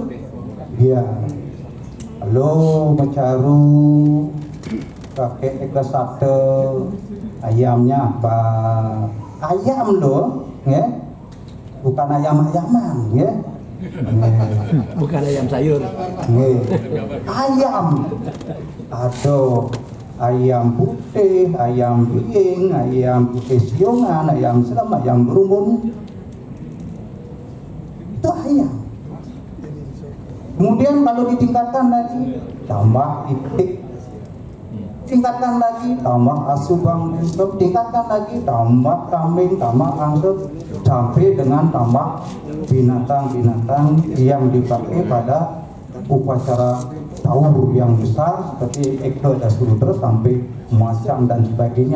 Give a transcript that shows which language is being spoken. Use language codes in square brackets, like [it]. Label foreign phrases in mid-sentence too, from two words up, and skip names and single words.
[id] Ya, halo mecaru pakai eka sate ayamnya apa? Ayam loh, ya? Bukan ayam-ayaman, ya? Bukan ayam sayur. Ayam. Aduh, ayam putih, ayam piing, ayam putih siongan, ayam selam, ayam berumbun. Itu ayam. Kemudian kalau ditingkatkan lagi, tambah itik. Tingkatkan lagi, tambah asubang, tingkatkan lagi, tambah kambing, tambah angsa, sampai dengan tambah binatang-binatang yang dipakai pada upacara taur yang besar seperti Eka Dasudra sampai macan dan sebagainya.